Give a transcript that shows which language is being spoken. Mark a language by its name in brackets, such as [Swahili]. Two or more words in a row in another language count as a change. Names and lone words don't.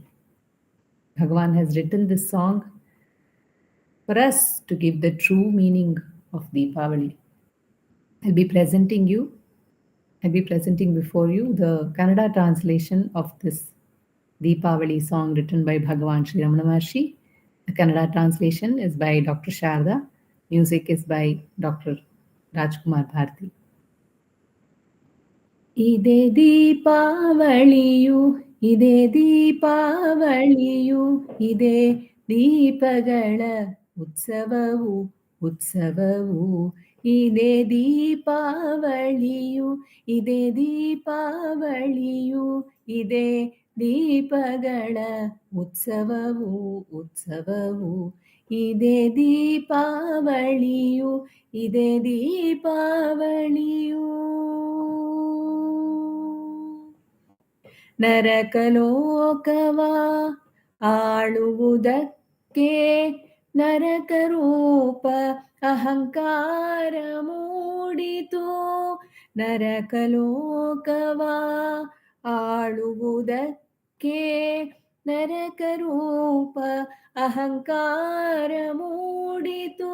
[English] Bhagavan has written this song for us to give the true meaning of Deepavali. I'll be presenting before you the Kannada translation of this Deepavali song written by Bhagavan Sri Ramana Maharshi. The Kannada translation is by Dr. Sarada. Music is by Dr. Rajkumar Bharti. [Kannada] ಇದೇ ದೀಪಾವಳಿಯು, ಇದೇ ದೀಪಾವಳಿಯು, ಇದೇ ದೀಪಗಳ ಉತ್ಸವವು, ಉತ್ಸವವು. ಇದೇ ದೀಪಾವಳಿಯು, ಇದೇ ದೀಪಾವಳಿಯು, ಇದೇ ದೀಪಗಳ ಉತ್ಸವವು, ಉತ್ಸವವು. ಇದೇ ದೀಪಾವಳಿಯು, ಇದೇ ದೀಪಾವಳಿಯು. ನರಕಲೋಕವ ಆಳುವುದಕ್ಕೆ ನರಕರೂಪ ಅಹಂಕಾರ ಮೂಡಿತು. ನರಕಲೋಕವ ಆಳುವುದಕ್ಕೆ ನರಕರೂಪ ಅಹಂಕಾರ ಮೂಡಿತು.